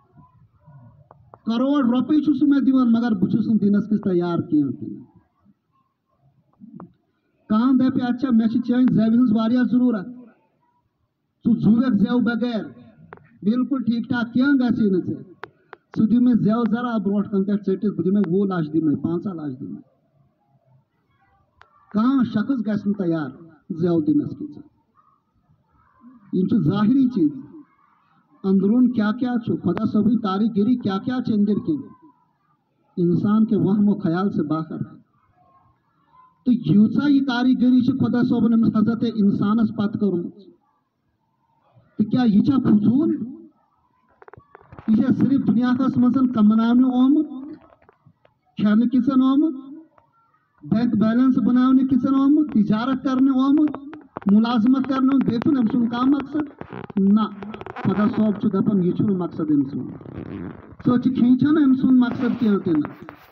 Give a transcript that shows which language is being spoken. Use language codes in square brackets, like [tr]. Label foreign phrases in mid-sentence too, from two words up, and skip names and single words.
[ks] کروڑ رۄپیہِ چھُ سُہ مےٚ دِوان مگر بہٕ چھُس نہٕ دِنس کِس تیار کینٛہہ تہِ کانٛہہ دپہِ اچھا مےٚ چھِ چٲنۍ زٮ۪وِ ہٕنٛز واریاہ ضروٗرت ژٕ زُوٮ۪کھ زٮ۪و بغیر بالکل ٹھیٖک ٹھاک کینٛہہ گژھی نہٕ ژےٚ ژٕ دِ مےٚ زٮ۪و ذرا برونٛٹھ کَنہِ پٮ۪ٹھ ژٔٹِتھ بہٕ دِمے 20 لچھ دِمے 15 لچھ دِمے کانٛہہ شخص گژھِ نہٕ تیار زٮ۪و دِنس کِس یِم چھِ ظٲہری چیٖز اندرون کیا کیا چھُ خدا صٲبٕنۍ کاریگری کیا کیا چھِ أنٛدٕرۍ کِنۍ [ur] انسان کے وہم و خیال سے باہر [ks] تہٕ ییٖژاہ یہِ کاریگری چھِ خدا صٲبن أمِس حضرت انسانس پتہٕ کٔرمٕژ تہٕ کیٛاہ یہِ چھا فضوٗل یہِ چھا صرف دُنیاہس منٛز کماونہٕ آمُت کھٮ۪نہٕ کِژن آمُت بینک بیلنس بناونہٕ کِژن آمُت تجارت کرنہٕ آمُت ملازمت کرنہٕ بیٚیہِ چھُنہٕ أمۍ سُنٛد کانٛہہ مقصد نہ خدا صٲب چھُ دپان یہِ چھُنہٕ مقصد أمۍ سُنٛد سُہ چھِ کھینچان أمۍ سُنٛد مقصد کینٛہہ تہِ نہٕ